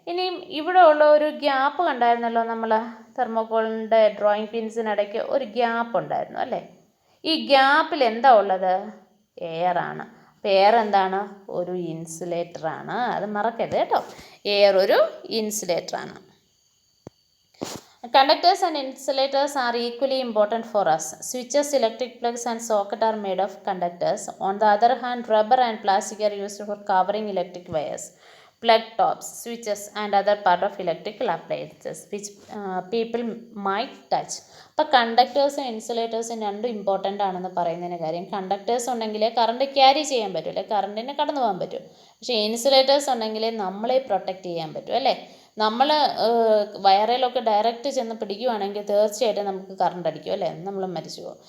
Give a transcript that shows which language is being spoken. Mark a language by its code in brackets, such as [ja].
[ml] ഇനിയും ഇവിടെ ഉള്ള ഒരു ഗ്യാപ്പ് കണ്ടായിരുന്നല്ലോ, നമ്മൾ തെർമോക്കോളിൻ്റെ ഡ്രോയിങ് പിൻസിനിടയ്ക്ക് ഒരു ഗ്യാപ്പ് ഉണ്ടായിരുന്നു അല്ലേ. ഈ ഗ്യാപ്പിൽ എന്താ ഉള്ളത്? എയറാണ്. അപ്പോൾ എയർ എന്താണ്? ഒരു ഇൻസുലേറ്ററാണ്. അത് മറക്കരുത് കേട്ടോ, എയർ ഒരു ഇൻസുലേറ്ററാണ്. [en] Conductors and insulators are equally important for us. Switches, electric plugs and socket are made of conductors. On the other hand, rubber and plastic are used for covering electric wires, plug tops, switches and other part of electrical appliances which people might touch. [ml] അപ്പോൾ കണ്ടക്ടേഴ്സും ഇൻസുലേറ്റേഴ്സും രണ്ടും important ആണെന്ന് പറയുന്നതിന് കാര്യം, conductors ഉണ്ടെങ്കിലേ current carry ചെയ്യാൻ പറ്റും അല്ലേ, കറണ്ടിന് കടന്നു പോകാൻ പറ്റും. പക്ഷേ ഇൻസുലേറ്റേഴ്സ് ഉണ്ടെങ്കിലേ നമ്മളെ പ്രൊട്ടക്റ്റ് ചെയ്യാൻ പറ്റും അല്ലേ. നമ്മൾ വയറിലൊക്കെ ഡയറക്റ്റ് ചെന്ന് പിടിക്കുവാണെങ്കിൽ തീർച്ചയായിട്ടും നമുക്ക് കറണ്ട് അടിക്കും അല്ലേ, നമ്മൾ മരിച്ചു പോകും.